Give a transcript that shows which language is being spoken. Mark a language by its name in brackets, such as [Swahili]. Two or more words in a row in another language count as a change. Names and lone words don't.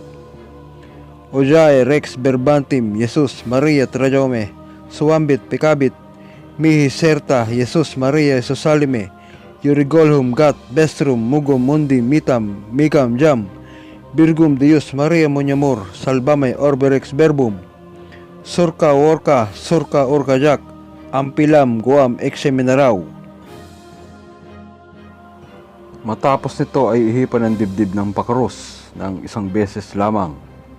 [Filipino] Ojae Rex Verbatim, Jesus Maria Traiome, Suambit Pecabit, Mihi Serta Jesus Maria Isasalime, Yorigolhum Gat, Bestrum Mugum Mundi Mitam Mikam Jam, Virgum Dios Maria Monyamor, Salvame Orbe Rex Verbum. Surka Orka Jack, Ampilam Goam Exemenarau. Matapos nito ay ihipan ng dibdib ng pakrus ng 1 beses lamang.